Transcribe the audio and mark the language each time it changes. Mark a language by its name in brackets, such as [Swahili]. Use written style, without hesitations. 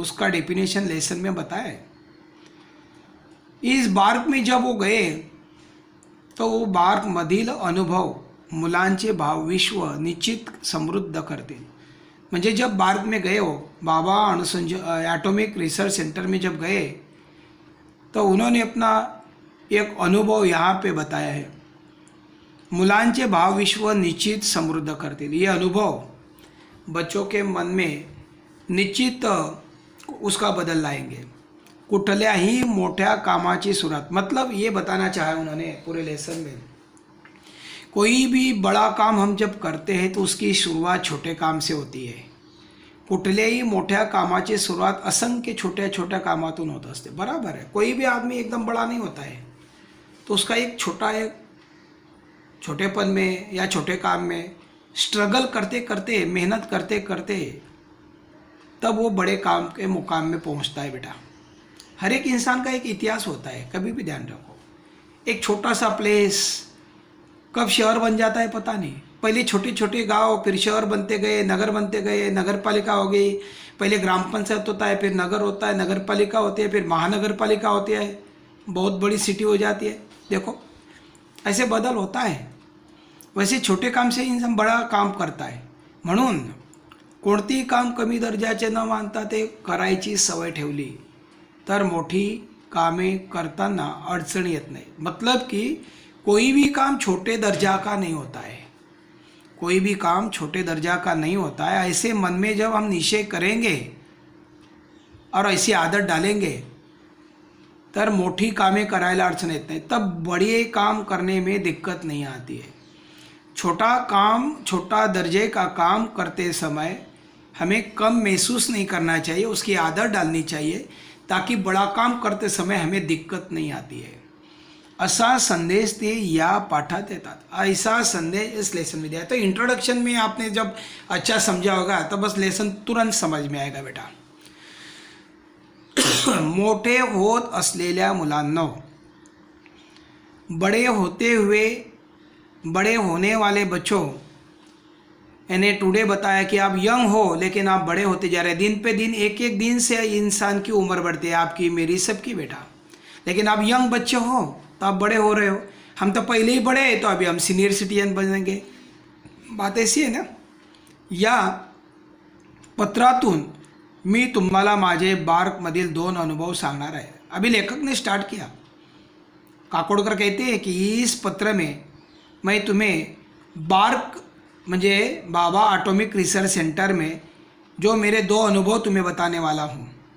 [Hindi] उसका definition lesson में बताया है. इस बार्क में जब वो गए तो वो [Marathi] बार्कमधील अनुभव मुलांचे भावविश्व निश्चित समृद्ध करतील. [Hindi] म्हणजे जब बार्क में गए हो, बाबा एटॉमिक रिसर्च सेंटर में जब गए, तो उन्होंने अपना एक अनुभव यहाँ पे बताया है. [Marathi] मुलांचे भावविश्व निश्चित समृद्ध करतील. [Hindi] ये अनुभव बच्चों के मन में निश्चित उसका बदल लाएंगे. [Marathi] कुठल्याही मोठ्या कामाची सुरुवात, [Hindi] मतलब ये बताना चाहा उन्होंने पूरे लेसन में, कोई भी बड़ा काम हम जब करते हैं तो उसकी शुरुआत छोटे काम से होती है. [Marathi] कुठल्याही मोठ्या कामाची सुरुवात असंख्य छोट्या छोट्या कामातून होत असते. [Hindi] बराबर है. कोई भी आदमी एकदम बड़ा नहीं होता है, तो उसका एक छोटेपन में या छोटे काम में स्ट्रगल करते करते, मेहनत करते करते, तब वो बड़े काम के मुकाम में पहुंचता है बेटा. हर एक इंसान का एक इतिहास होता है, कभी भी ध्यान रखो. एक छोटा सा प्लेस कब शहर बन जाता है पता नहीं. पहले छोटे छोटे गांव, फिर शहर बनते गए, नगर बनते गए, नगर पालिका हो गई. पहले ग्राम पंचायत होता है, फिर नगर होता है, नगर पालिका होती है, फिर महानगर पालिका होती है, बहुत बड़ी सिटी हो जाती है. देखो ऐसे बदल होता है. वैसे छोटे काम से इंसान बड़ा काम करता है. [Marathi] म्हणून कोणतेही काम कमी दर्जाचे न मानता ते करायची सवय ठेवली तर मोठी कामे करताना अडचण येत नाही. [Hindi] मतलब कि कोई भी काम छोटे दर्जा का नहीं होता है. कोई भी काम छोटे दर्जा का नहीं होता है. ऐसे मन में जब हम निश्चय करेंगे और ऐसी आदत डालेंगे [Marathi] तर मोठी कामे करायला अडचण येत नाही. [Hindi] तब बड़े काम करने में दिक्कत नहीं आती है. छोटा काम, छोटा दर्जे का काम करते समय हमें कम महसूस नहीं करना चाहिए, उसकी आदत डालनी चाहिए, ताकि बड़ा काम करते समय हमें दिक्कत नहीं आती है. [Marathi] असा संदेश ते या पाठात देतात. [Hindi] ऐसा संदेश इस लेसन में दिया. तो इंट्रोडक्शन में आपने जब अच्छा समझा होगा तो बस लेसन तुरंत समझ में आएगा बेटा. [Marathi] मोठे होत असलेल्या मुलांना [Hindi] बड़े होते हुए बड़े होने वाले बच्चों, मैंने टुडे बताया कि आप यंग हो लेकिन आप बड़े होते जा रहे हैं। दिन पे दिन एक एक दिन से इंसान की उम्र बढ़ती है, आपकी मेरी सबकी बेटा। लेकिन आप यंग बच्चे हो तो आप बड़े हो रहे हो। हम तो पहले ही बड़े हैं तो अभी हम सीनियर सिटीजन बनेंगे। बात ऐसी आहे ना। [Marathi] या पत्रातून मी तुम्हाला माझे बार्कमधील 2 अनुभव सांगणार आहे। [Hindi] अभी लेखक ने स्टार्ट किया। काकोडकर कहते हैं कि इस पत्र में मैं तुम्हें बार्क म्हणजे बाबा एटॉमिक रिसर्च सेंटर में जो मेरे 2 अनुभव तुम्हें बताने वाला हूँ।